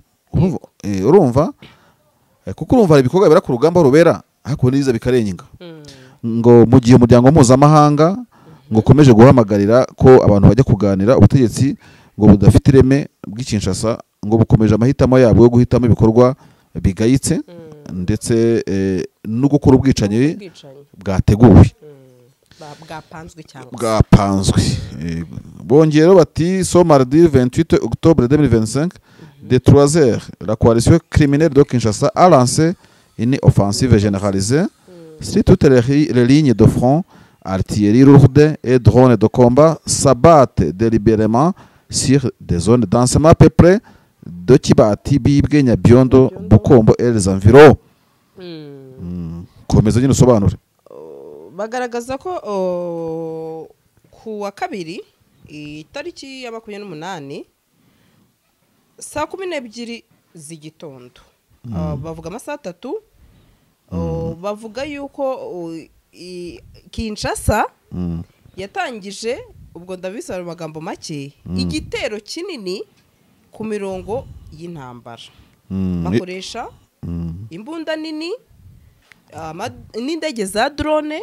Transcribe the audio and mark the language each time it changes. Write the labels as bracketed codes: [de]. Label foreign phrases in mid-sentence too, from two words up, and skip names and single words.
[rw] Urumva kuko urumva hari ibikorwa bibera ku rugamba rubera ariko niza bikarenga ngo mu gihe umuryango mpuzamahanga ngo ukomeje guhamagarira ko abantu bajya kuganira ubutegetsi ngo budafite ireme bw'Kinshasa ngo bukomeje amahitamo yabo yo guhitamo ibikorwa bigayitse ndetse no gukora ubwicanyi bwateguwe bwapanzwe. Bongero bati [fr] so mardi 28 octobre 2025 de 3h la coalition criminelle de Kinshasa a lancé une offensive généralisée sur toutes les lignes de front. Artillerie lourde et drones de combat s'abattent délibérément sur des zones densément peuplées de Kibati, Bibwe, Nyabiondo, Bukombo et les environs. [rw] Komeza nyine usobanure. Bagaragaza ko ku wa kabiri itariki ya 28 saa 12 z'igitondo bavuga amasaha 3 bavuga yuko Kinshasa yatangije ubwo ndabisaba amagambo make igitero kinini ku mirongo y'intambara bakoresha imbunda nini n'indege za drone